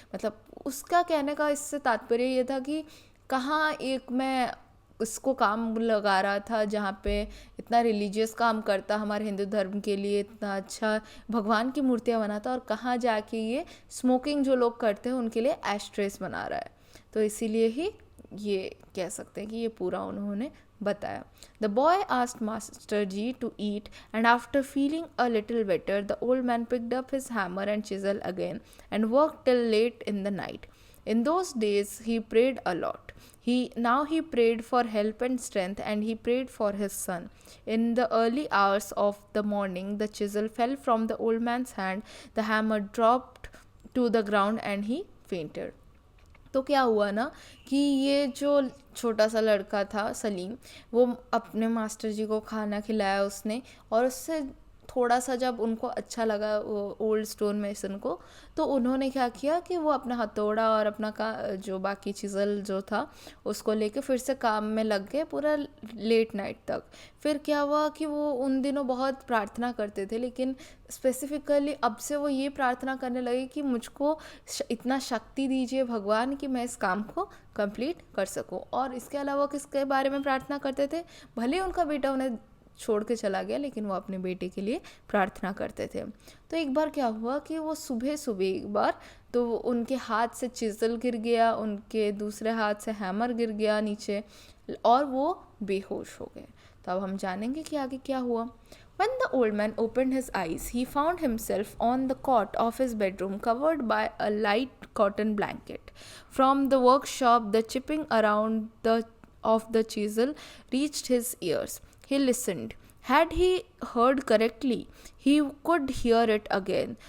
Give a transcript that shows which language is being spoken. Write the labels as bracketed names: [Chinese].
[Hindi] मतलब उसका कहने का इससे तात्पर्य ये था कि कहाँ एक मैं उसको काम लगा रहा था जहाँ पे इतना रिलीजियस काम करता, हमारे हिंदू धर्म के लिए इतना अच्छा भगवान की मूर्तियाँ बनाता, और कहाँ जाके ये स्मोकिंग जो लोग करते हैं उनके लिए एशट्रेस बना रहा है। तो इसीलिए ही ये कह सकते हैं कि ये पूरा उन्होंने बताया। [English] The boy asked master ji to eat and after feeling a little better the old man picked up his hammer and chisel again and work till late in the night. In those days, he prayed a lot. Now he prayed for help and strength, and he prayed for his son. In the early hours of the morning, the chisel fell from the old man's hand, the hammer dropped to the ground, and he fainted. [Hindi] तो क्या हुआ ना कि ये जो छोटा सा लड़का था सलीम, वो अपने मास्टर जी को खाना खिलाया उसने, और उससे थोड़ा सा जब उनको अच्छा लगा वो ओल्ड स्टोन मेसन को, तो उन्होंने क्या किया कि वो अपना हथौड़ा और अपना जो बाकी चिज़ल जो था उसको लेके फिर से काम में लग गए पूरा लेट नाइट तक। फिर क्या हुआ कि वो उन दिनों बहुत प्रार्थना करते थे, लेकिन स्पेसिफ़िकली अब से वो ये प्रार्थना करने लगे कि मुझको इतना शक्ति दीजिए भगवान कि मैं इस काम को कंप्लीट कर सकूं। और इसके अलावा किसके बारे में प्रार्थना करते थे, भले उनका बेटा उन्हें छोड़ के चला गया लेकिन वो अपने बेटे के लिए प्रार्थना करते थे। तो एक बार क्या हुआ कि वो सुबह सुबह एक बार तो उनके हाथ से चिज़ल गिर गया, उनके दूसरे हाथ से हैमर गिर गया नीचे, और वो बेहोश हो गए। तो अब हम जानेंगे कि आगे क्या हुआ। [English] When the old man opened his eyes, he found himself on the cot of his bedroom, covered by a light cotton blanket. From the workshop, the chipping around of the chisel reached his ears. He listened. Had he heard correctly? He could hear it again.